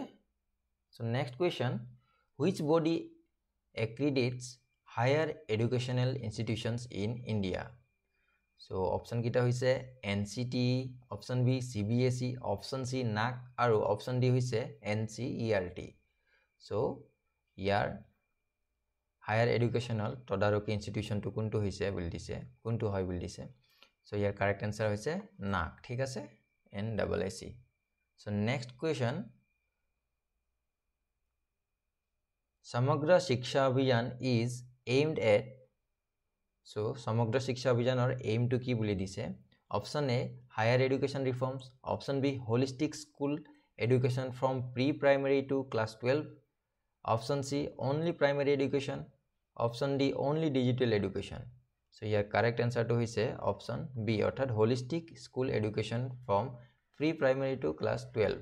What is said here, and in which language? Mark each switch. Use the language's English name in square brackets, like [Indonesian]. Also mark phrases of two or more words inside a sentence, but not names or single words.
[English] So next question, which body accredits higher educational institutions in India? [Assamese] ছ' অপচন কেইটা হৈছে NCTE, অপচন B CBSE, অপচন C NAC আৰু অপচন D হৈছে NCERT. ছ' ইয়াৰ [English] higher educational [Assamese] তদাৰকী institution টো কোনটো হৈছে বুলি দিছে কোনটো হয় বুলি দিছে. ছ' ইয়াৰ [English] correct answer [Assamese] hoise NAC thik ase NAAC. [English] So next question, Samagra Shiksha Abhiyan is aimed at So, Samagra Shiksha Abhiyan [Assamese] ৰ aim টো কি বুলি দিছে. [English] Option A, higher education reforms. Option B, holistic school education from pre-primary to class 12. Option C, only primary education. Option D, only digital education. So, here correct answer to is option B, orthat holistic school education from pre-primary to class 12.